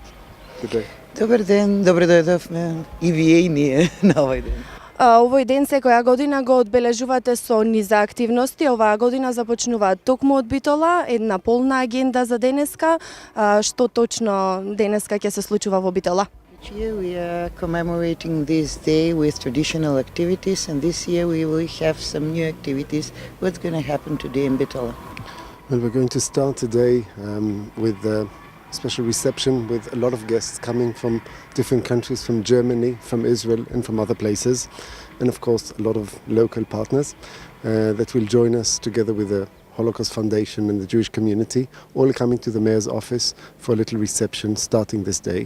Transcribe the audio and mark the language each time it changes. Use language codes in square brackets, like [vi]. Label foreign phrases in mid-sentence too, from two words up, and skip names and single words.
[mk] Добар ден, добре дојдовме и вие и ние на овој ден. Овој ден секоја година го одбележувате со низа активности. Оваа година започнуваат токму од Битола, една полна агенда за денеска. Што точно денеска ќе се случува во Битола? [en] Each year we are commemorating this day with traditional activities, and this year we will have some new activities. What's going to happen today in Bitola? Well, we're going to start today with a special reception with a lot of guests coming from different countries, from Germany, from Israel and from other places, and of course a lot of local partners that will join us together with the Holocaust Foundation and the Jewish community, all coming to the mayor's office for a little reception starting this day.